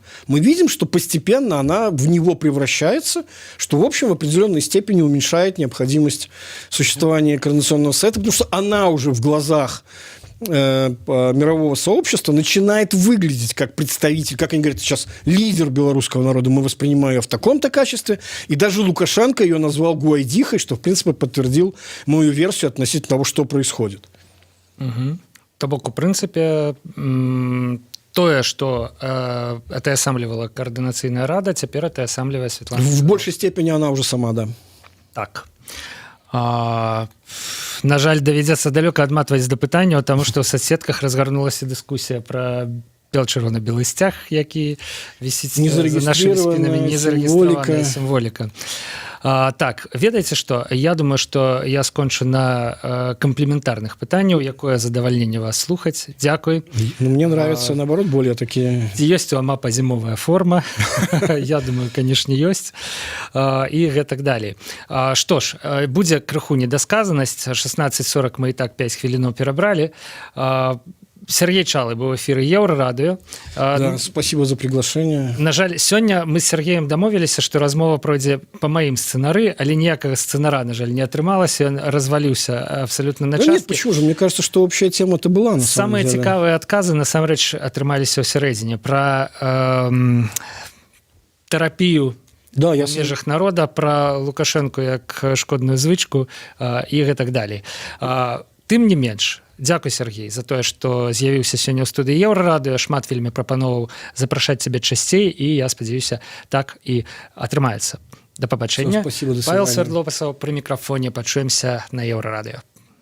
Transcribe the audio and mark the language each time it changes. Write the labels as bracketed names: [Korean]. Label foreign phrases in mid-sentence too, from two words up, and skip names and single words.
[Russian] Мы видим, что постепенно она в него превращается, что, в общем, в определенной степени уменьшает необходимость существования Координационного совета, потому что она уже в глазах мирового сообщества начинает выглядеть как представитель, как они говорят сейчас, лидер белорусского народа. Мы воспринимаем ее в таком-то качестве. И даже Лукашенко ее назвал гуайдихой, что, в принципе, подтвердил мою версию относительно того, что происходит. Угу. [Belarusian] То бок, у прынцыпе, тое, што атаясамлівала Координацыйная рада, цяпер атаясамлівае Светлана. [Russian] В большей степени она уже сама, да. [Belarusian] Так. На жаль, давядзецца далёка адматваць да пытання, таму што ў соцсетках разгарнулася дыскусія пра бел-чырвона-белы сцяг, які вісіць за нашымі спінамі, незарэгістраваная сімволіка. Так, ведаеце што? Я думаю, што я скончу на камплементарных пытанняў, якое задавальненне вас слухаць. Дзякуй. [Russian] Ну, мне нравятся, наоборот, более такие... [Belarusian] Ёсць у АМАПа зімовая форма. Я думаю, канешне, ёсць. І гэтак далей. Што ж, будзе крыху недасказанасць. 16:40 мы і так 5 хвілінаў перабралі. [Russian] Сергей Чалы был в эфире Еврорадио. Да, спасибо за приглашение. [Belarusian] На жаль, сёння мы з Сергеем дамовіліся, што размова пройдзе па маім сцэнары, але ніякага сцэнара, на жаль, не атрымалася. Ён разваліўся абсолютно на часткі. [Russian] Да нет, почему же? Мне кажется, что общая тема-то была, на самом деле. [Belarusian] Самыя цікавыя адказы, насамрэч, атрымаліся ў сярэдзіне. Пра тэрапію да, в межах народа, пра Лукашэнку як шкодную звычку і гэтак далей. Тым не менш, дзякуй, Сергей, за тое, што з'явіўся сёння ў студыі Еўрарадыё. Шмат вельмі прапановаў запрашаць цябе часцей, і я спадзяюся, так і атрымаецца. Да пабачэння. [Russian] Спасибо, до Павел свидания. [Belarusian] Свердловасаў пры мікрафоне. Пачуемся на Еўрарадыё.